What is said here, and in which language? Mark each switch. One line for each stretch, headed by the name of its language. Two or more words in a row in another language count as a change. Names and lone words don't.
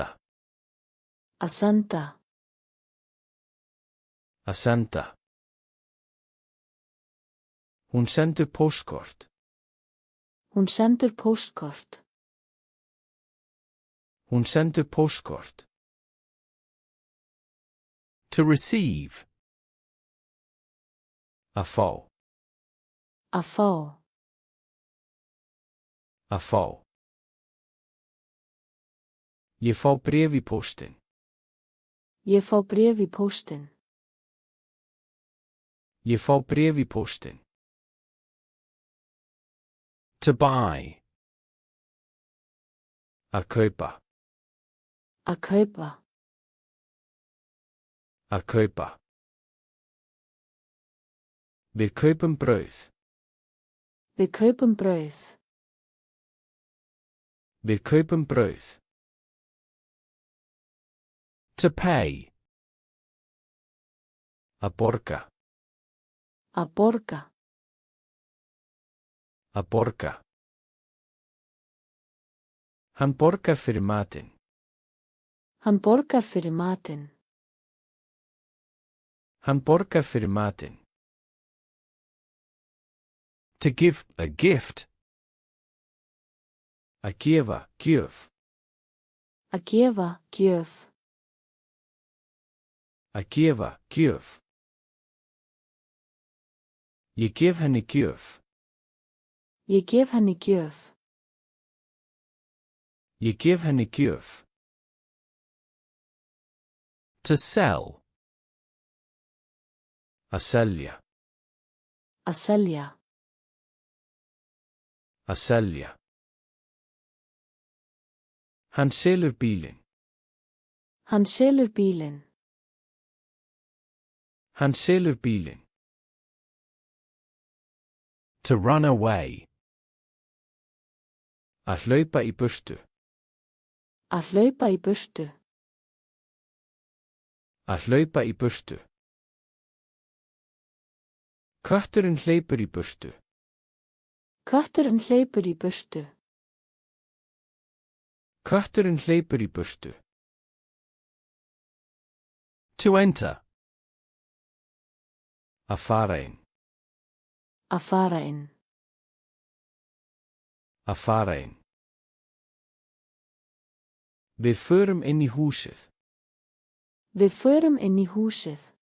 Icelandic: Að senda. Að senda. Hún sendur póstkort. Hún sendur póstkort. Hún sendur póstkort.
English: To receive.
Icelandic: Að fá. Að fá. Að fá. Ég fá bréf í póstinn. Ég fá bréf í póstinn. Ég fá bréf í póstinn.
English: To buy.
Icelandic: Að kaupa. Að kaupa. Að kaupa. Við kaupum brauð. Við kaupum brauð. Við kaupum brauð.
English: To pay.
Icelandic: Að borga. Að borga. Að borga. Hann borgar fyrir matinn. Hann borgar fyrir matinn. Hann borgar fyrir matinn.
English: To give a gift.
Icelandic: Að gefa, gjöf. Að gefa, gjöf. Að gefa, gjöf. Ég gef henni gjöf. Ég gef henni gjöf. Ég gef henni gjöf.
English: To sell.
Icelandic: Að selja. Að selja. Að selja. Hann selur bílinn. Hann selur bílinn. Hann selur bílinn.
English: To run away.
Icelandic: Að hlaupa í burtu. Að hlaupa í burtu. Að hlaupa í burtu. Kötturinn hleypur í burtu. Kötturinn hleypur í burtu. Kötturinn hleypur í burtu.
English: To enter.
Icelandic: Að fara inn. Að fara inn. Að fara inn. Við förum inn í húsið. Við förum inn í húsið.